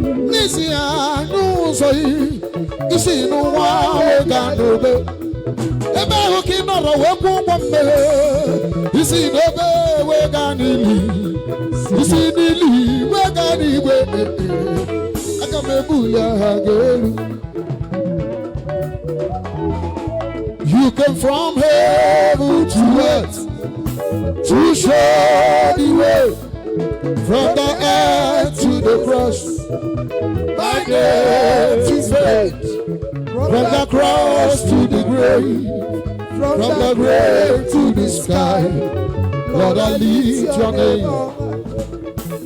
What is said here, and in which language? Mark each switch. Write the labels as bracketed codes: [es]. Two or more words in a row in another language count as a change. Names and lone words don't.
[ig] N'isi ya n'ụzọ yi. Isi n'ụwa wega n'obe. Ebe ahụ ka ị nọrọ wee kwụ ụgwọ mmehie. Isi n'obe wega n'ili. Isi n'ili wega n'igwe. Aga m ebu ya ha ga-elu. [en] You came from heaven to earth to show the way. From the earth to the cross, my name is made. From the cross to the grave, from the grave to the sky, Lord, I lift your name.